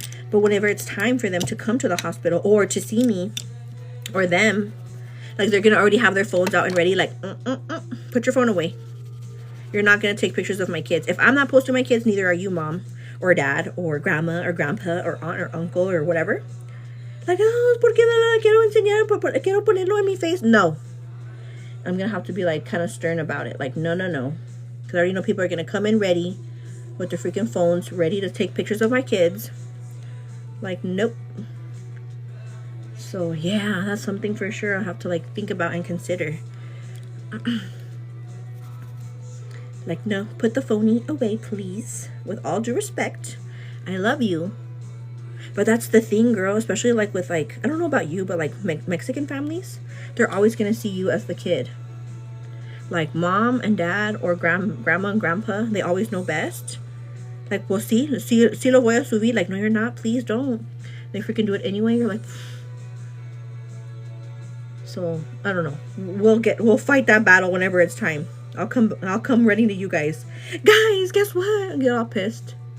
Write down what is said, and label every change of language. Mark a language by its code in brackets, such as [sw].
[en] But whenever it's time for them to come to the hospital or to see me or them, like they're going to already have their phones out and ready. Like, put your phone away. You're not going to take pictures of my kids. If I'm not posting my kids, neither are you, Mom or Dad or Grandma or Grandpa or Aunt or Uncle or whatever. [es] Like, oh, ¿por qué no la quiero enseñar? Quiero ponerlo en mi face. [en] No. I'm going to have to be like kind of stern about it. Like, no. Because I already know people are going to come in ready with their freaking phones ready to take pictures of my kids. Like, nope. So, yeah, that's something for sure I'll have to like think about and consider. Like, no, put the phony away, please. With all due respect. I love you. But that's the thing, girl, especially like with like, I don't know about you, but like Mexican families, they're always going to see you as the kid. Like Mom and Dad or Grandma and Grandpa, they always know best. [es] Like, well, sí lo voy a subir. [en] Like, no, you're not. Please don't. They freaking do it anyway. You're like, so I don't know. We'll fight that battle whenever it's time. I'll come running to you guys. Guys, guess what? I get all pissed.